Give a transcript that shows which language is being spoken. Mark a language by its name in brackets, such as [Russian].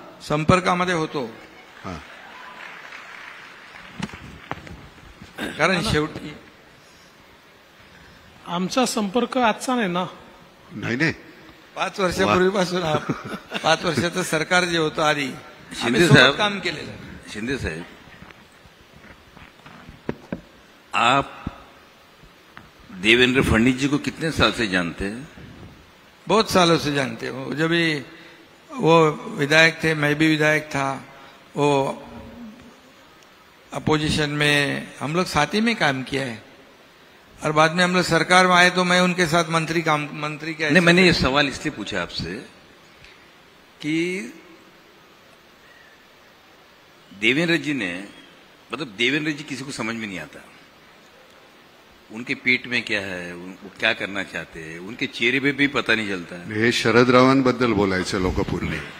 [Marathi] संपर्कामध्ये होतो. हा. कारण शेवटी आमचा संपर्क आजचा नाही ना. नाही 5 वर्षापूर्वीपासून 5 वर्षाचं सरकार जे होतं आधी शिंदे सोबत साहब काम केलेलं. [Hindi] शिंदे साहब, आप देवेंद्र फडणवीस जी को कितने साल से जानते हैं? बहुत सालों से जानते हो. जब भी वो विधायक थे, मैं भी विधायक था, वो अपोजिशन में हम लोग साथ ही में काम किया है, और बाद में हम लोग सरकार में आए तो मैं उनके साथ मंत्री के. नहीं, मैंने ये सवाल इसलिए पूछा आपसे कि देवेंद्र जी ने, मतलब देवेंद्र जी किसी को समझ में नहीं आता, उनके पेट में क्या है, वो क्या करना चाहते हैं, उनके चेहरे पे भी पता नहीं चलता है. [Marathi] हे शरदरावांबद्दल बोलायचं लोकपूर्वी.